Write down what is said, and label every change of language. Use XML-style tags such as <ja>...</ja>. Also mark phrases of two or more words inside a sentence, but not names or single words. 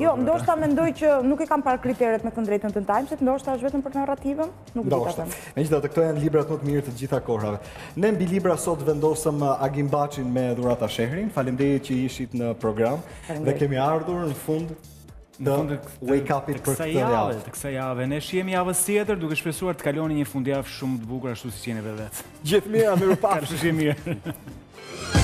<sq>Jo, ndoshta mendoj që nuk e kam parë kriteret me të drejtën të Timesit, ndoshta është vetëm për narrativën, nuk di ta them. Megjithatë, këto janë librat më të mirë të gjitha kohërave. Ne mbi libra sot vendosëm Agim Baçin me Dhurata Shehrin. Faleminderit që ishit në program dhe kemi ardhur në fund të</sq> <en>wake up-</en> <sq>it për këtë javë. Të kësaj jave. Ne shihemi javës tjetër duke shpresuar të kaloni një fundjavë shumë të bukur ashtu siç jeni vetë. Gjithë mira, mirupafshim. Mirë.</sq>